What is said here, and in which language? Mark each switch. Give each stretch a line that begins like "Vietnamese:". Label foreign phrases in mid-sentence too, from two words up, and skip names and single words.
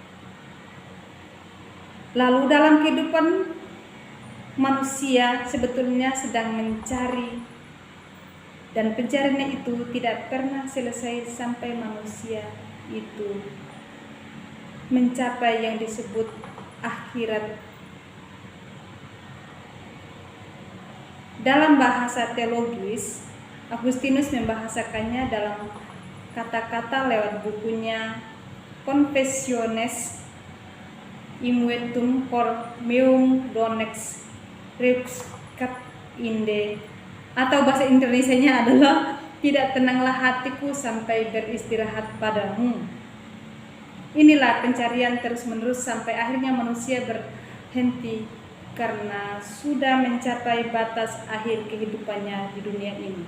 Indonesian: Lalu dalam kehidupan manusia sebetulnya sedang mencari, dan pencariannya itu tidak pernah selesai sampai manusia itu mencapai yang disebut akhirat. Dalam bahasa teologis, Agustinus membahasakannya dalam kata-kata lewat bukunya Confessiones
Latin: Inventum cor meum donex requiescat inde,
Indonesian: atau bahasa Indonesianya adalah tidak tenanglah hatiku sampai beristirahat padamu. Inilah pencarian terus-menerus sampai akhirnya manusia berhenti karena sudah mencapai batas akhir kehidupannya di dunia ini.